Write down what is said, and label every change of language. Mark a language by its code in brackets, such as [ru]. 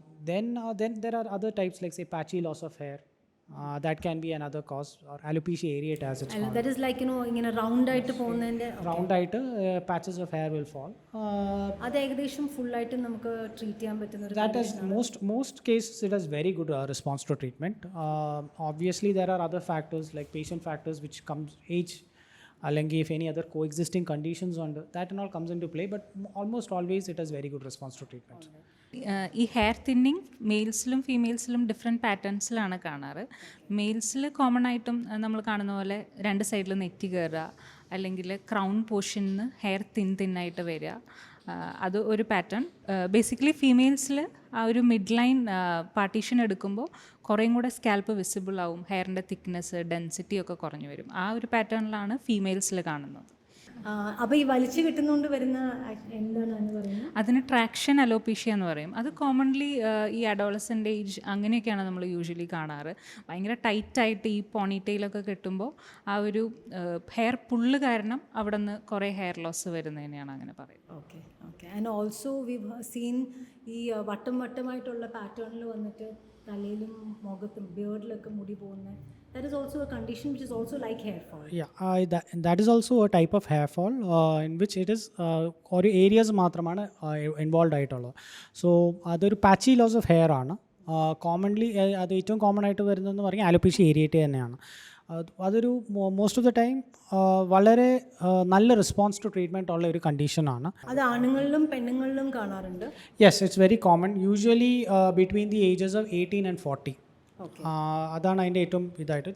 [en] Then there are other types like say patchy loss of hair. That can be another cause, or alopecia areata as it's called. That is like [ml] ഇങ്ങനെ round ആയിട്ട് പോകുന്നതിൻ്റെ round ആയിട്ട് [en] patches of hair will fall. [ml] അത് ഏകദേശം full ആയിട്ട് നമുക്ക് treat ചെയ്യാൻ പറ്റുന്ന ഒരു [en] That is most cases it has very good response to treatment. Obviously there are other factors like patient factors which comes age, അല്ലെങ്കിൽ if any other coexisting conditions on that and all comes into play, but almost always it has very good response to treatment. [ml] ഈ hair thinning മെയിൽസിലും ഫീമെയിൽസിലും different പാറ്റേൺസിലാണ് കാണാറ്. മെയിൽസിൽ common ആയിട്ടും നമ്മൾ കാണുന്ന പോലെ രണ്ട് സൈഡിൽ നെറ്റി കയറുക, അല്ലെങ്കിൽ ക്രൗൺ പോർഷനിൽ നിന്ന് ഹെയർ തിന്നായിട്ട് വരിക, അത് ഒരു പാറ്റേൺ. ബേസിക്കലി ഫീമെയിൽസിൽ ആ ഒരു മിഡ് ലൈൻ പാർട്ടീഷൻ എടുക്കുമ്പോൾ കുറേയും കൂടെ സ്കാൽപ്പ് വിസിബിൾ ആവും, ഹെയറിൻ്റെ തിക്നെസ് ഡെൻസിറ്റി ഒക്കെ കുറഞ്ഞു വരും. ആ ഒരു പാറ്റേണിലാണ് ഫീമെയിൽസിൽ കാണുന്നത്. അപ്പോൾ ഈ വലിച്ചു കിട്ടുന്നതുകൊണ്ട് വരുന്ന എന്താണ് പറയുന്നത്? അതിന് ട്രാക്ഷൻ അലോപീഷ്യ എന്ന് പറയും. അത് കോമൺലി ഈ അഡോളസൻ്റ് ഏജ് അങ്ങനെയൊക്കെയാണ് നമ്മൾ യൂഷ്വലി കാണാറ്. ഭയങ്കര ടൈറ്റായിട്ട് ഈ പോണിറ്റെയിലൊക്കെ കെട്ടുമ്പോൾ ആ ഒരു ഹെയർ പുള്ള് കാരണം അവിടെ നിന്ന് കുറേ ഹെയർ ലോസ് വരുന്നതിനെയാണ് അങ്ങനെ പറയുന്നത്. Okay. [en] and also we seen [ml] ഈ വട്ടമായിട്ടുള്ള പാറ്റേണിൽ വന്നിട്ട് തലയിലും മുഖത്തും ബിയർഡിലൊക്കെ മുടി പോകുന്നത്. [en] That is also a condition which is also like hair fall. Yeah, that is also a type of hair fall in which it is [ml] ഒരു ഏരിയാസ് മാത്രമാണ് ഇൻവോൾവ് ആയിട്ടുള്ളത്. സോ അതൊരു പാച്ചി ലോസ് ഓഫ് ഹെയർ ആണ്. കോമൺലി അത് ഏറ്റവും common ആയിട്ട് വരുന്നതെന്ന് പറഞ്ഞാൽ അലോപീഷ്യ ഏരിയേറ്റ തന്നെയാണ്. അതൊരു [en] most of the time [ml] വളരെ നല്ല റെസ്പോൺസ് ടു ട്രീറ്റ്മെൻറ്റ് ഉള്ള ഒരു കണ്ടീഷനാണ്. അത് ആണുങ്ങളിലും പെണ്ണുങ്ങളിലും കാണാറുണ്ട്. [en] Yes, it's very common. Usually between the ages of 18 and 40. [ml] അതാണ് അതിൻ്റെ ഏറ്റവും ഇതായിട്ട്.